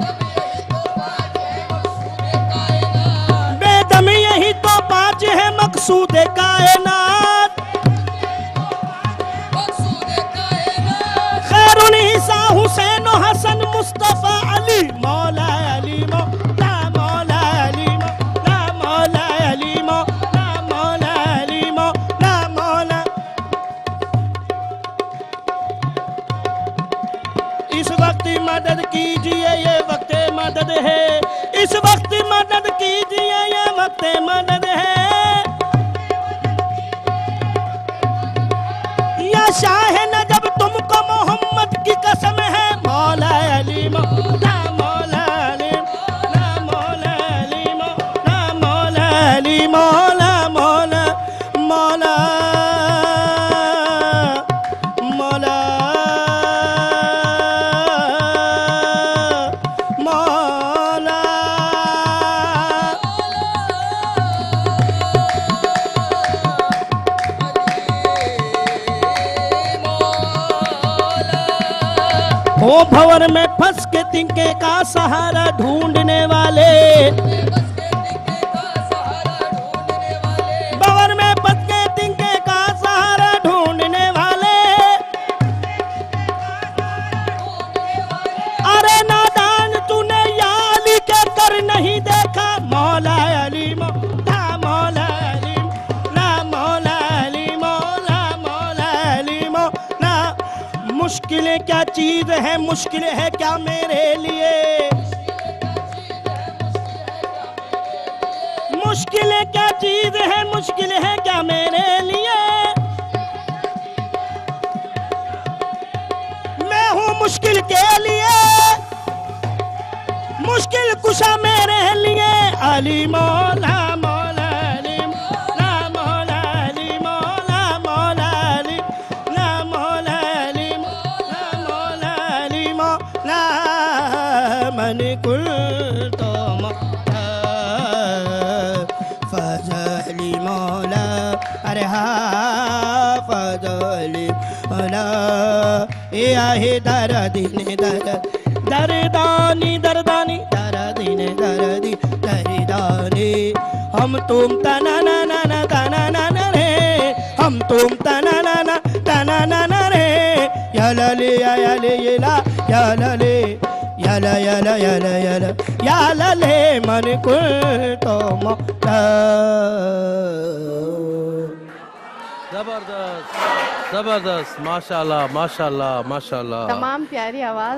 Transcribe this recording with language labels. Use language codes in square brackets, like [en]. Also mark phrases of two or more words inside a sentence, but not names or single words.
[ur] بیدم یہی تو پانچ ہے مقصود کائنات خیرالنساء حسین حسن مصطفیٰ علی مولا علی مولا مولا علی مولا مولا علی مولا مولا علی مولا مولا اس وقت مدد کیجیے یہ وقت مدد ہے اس وقت مدد کیجیے یہ وقت مدد ہے یا شاہ نجف تم کو محمد کی قسم ہے مولا علی مولا مولا علی مولا علی مولا مولا علی مولا مولا مولا مولا مولا او بھنور میں پھنس کے تنکے کا سہارا ڈھونڈنے والے بھنور میں پھنس کے تنکے کا سہارا ڈھونڈنے والے ارے نادان تونے یا علی کے کر نہیں دیکھا مولا علی مولا مولا علی مولا علی مولا مولا علی مولا مشکلیں کیا چیز ہے مشکل ہے کیا میرے لیے مشکلیں کیا چیز ہے مشکل ہے کیا میرے لیے میں ہوں مشکل کے لیے مشکل کشا میرے لیے علی مولا مولا علی مولا مولا علی مولا مولا علی مولا علی مولا علی مولا من کنتو مولا فضلی مولا ارے ہا فضلی مولا اے آہے दरदीने दरदानी दरदानी दरदीने दरदानी हम तुम तना ना ना ना तना ना ना रे हम तुम तना ना ना तना ना ना रे याले याले येला याले याला याला याला याला याले [ar] من كنت مولا [ur] زبردست زبردست ماشاءاللہ ماشاءاللہ ماشاءاللہ تمام پیاری آواز.